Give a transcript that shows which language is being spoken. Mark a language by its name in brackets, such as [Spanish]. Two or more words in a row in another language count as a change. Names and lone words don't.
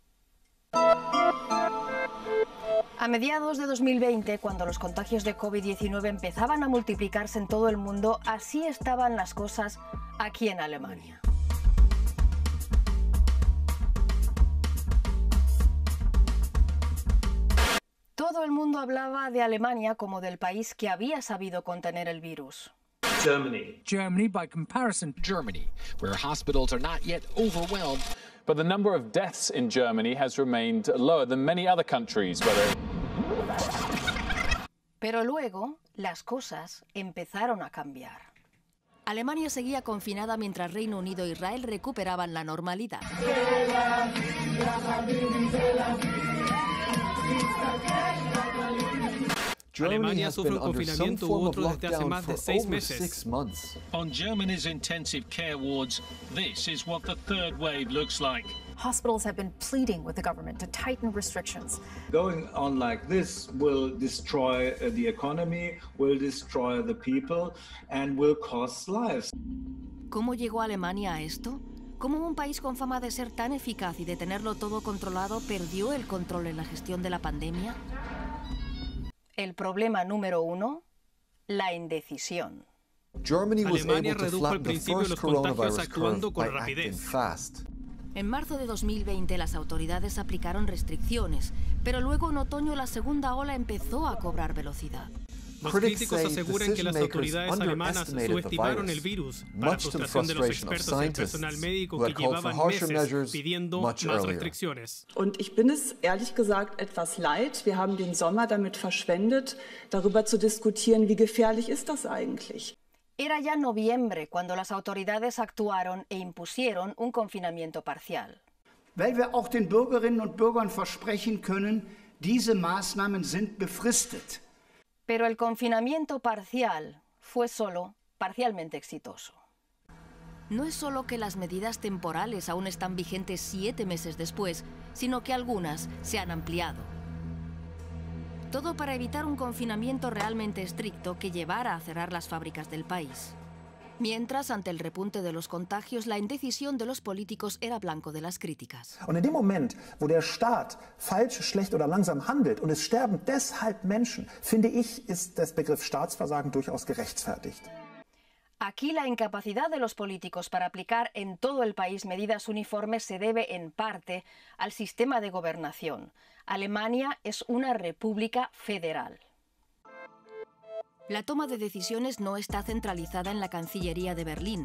[Spanish] A mediados de 2020, cuando los contagios de COVID-19 empezaban a multiplicarse en todo el mundo, así estaban las cosas aquí en Alemania. Todo el mundo hablaba de Alemania como del país que había sabido contener el virus. [English] Germany, by comparison. Germany, where hospitals are not yet overwhelmed. But the number of deaths in Germany has remained lower than many other countries. [Spanish] Pero luego, las cosas empezaron a cambiar. Alemania seguía confinada mientras Reino Unido e Israel recuperaban la normalidad. Alemania sufre un confinamiento u otro desde hace más de 6 meses. [English] On Germany's intensive care wards, this is what the third wave looks like. Hospitals have been pleading with the government to tighten restrictions. Going on like this will destroy the economy, will destroy the people, and will cost lives. [Spanish] ¿Cómo llegó Alemania a esto? ¿Cómo un país con fama de ser tan eficaz y de tenerlo todo controlado perdió el control en la gestión de la pandemia? El problema número 1, la indecisión. Alemania redujo al principio los contagios actuando con rapidez. En marzo de 2020 las autoridades aplicaron restricciones, pero luego en otoño la segunda ola empezó a cobrar velocidad. Los críticos aseguran que las autoridades alemanas subestimaron el virus, para frustración de los expertos y el personal médico que llevaban meses pidiendo más restricciones. [German] Und ich bin es ehrlich gesagt etwas leid. Wir haben den Sommer damit verschwendet, darüber zu diskutieren, wie gefährlich ist das eigentlich. [Spanish] Era ya noviembre cuando las autoridades actuaron e impusieron un confinamiento parcial. [German] Weil wir auch den Bürgerinnen und Bürgern versprechen können, diese Maßnahmen sind befristet. [Spanish] Pero el confinamiento parcial fue solo parcialmente exitoso. No es solo que las medidas temporales aún están vigentes 7 meses después, sino que algunas se han ampliado. Todo para evitar un confinamiento realmente estricto que llevara a cerrar las fábricas del país. Mientras, ante el repunte de los contagios, la indecisión de los políticos era blanco de las críticas. [German] Und in dem Moment, wo der Staat falsch, schlecht oder langsam handelt und es sterben deshalb Menschen, finde ich, ist der Begriff Staatsversagen durchaus gerechtfertigt. [Spanish] Aquí la incapacidad de los políticos para aplicar en todo el país medidas uniformes se debe en parte al sistema de gobernación. Alemania es una república federal. La toma de decisiones no está centralizada en la Cancillería de Berlín.